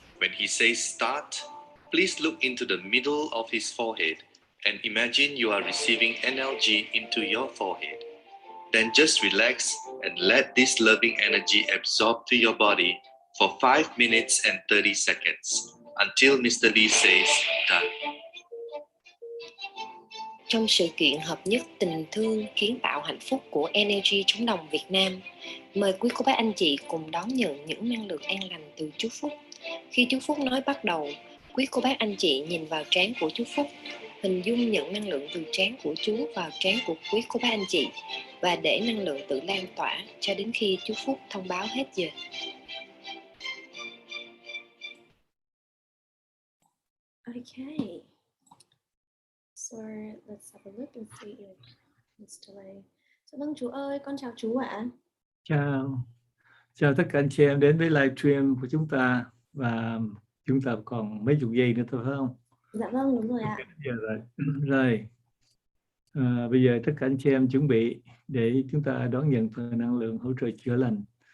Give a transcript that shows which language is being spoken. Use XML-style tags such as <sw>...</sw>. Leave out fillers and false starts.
<en>When he says start, please look into the middle of his forehead and imagine you are receiving NLG into your forehead. Then just relax and let this loving energy absorb to your body for 5 minutes and 30 seconds until Mr. Lee says done.</en> <vi>Trong sự kiện hợp nhất tình thương kiến tạo hạnh phúc của NLG chống đồng Việt Nam, mời quý cô bác anh chị cùng đón nhận những năng lượng an lành từ chú Phúc. Khi chú Phúc nói bắt đầu, quý cô bác anh chị nhìn vào trán của chú Phúc, hình dung nhận năng lượng từ trán của chú vào trán của quý cô bác anh chị và để năng lượng tự lan tỏa cho đến khi chú Phúc thông báo hết giờ.</vi> <en>Okay. So let's have a look and see if Mr. Lee.</en> <vi>Dạ vâng chú ơi, con chào chú ạ. Chào tất cả anh chị em đến với livestream của chúng ta, và chúng ta còn mấy chục giây nữa thôi phải không? Dạ vâng, đúng rồi ạ. Rồi. Bây giờ tất cả anh chị em chuẩn bị để chúng ta đón nhận phần năng lượng hỗ trợ chữa lành.</vi>